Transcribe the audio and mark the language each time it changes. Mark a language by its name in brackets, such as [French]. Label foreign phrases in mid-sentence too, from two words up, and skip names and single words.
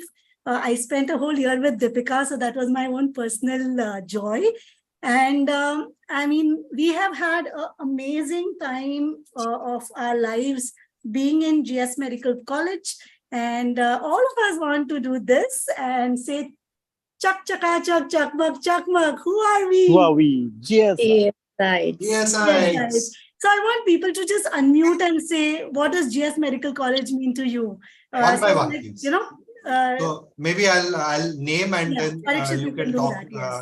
[English] I spent a whole year with Deepika, so that was my own personal joy. And I mean, we have had an amazing time of our lives being in GS Medical College. And all of us want to do this and say, Chak chaka chak chakmak chakmak. Who are we? Who are we? GS. Right. Yes, Right. So I want people to just unmute and say, what does GS Medical College mean to you? One by So, one, like, please. you know, So maybe I'll name and yeah, then Parikshit, you can do talk. that, yes.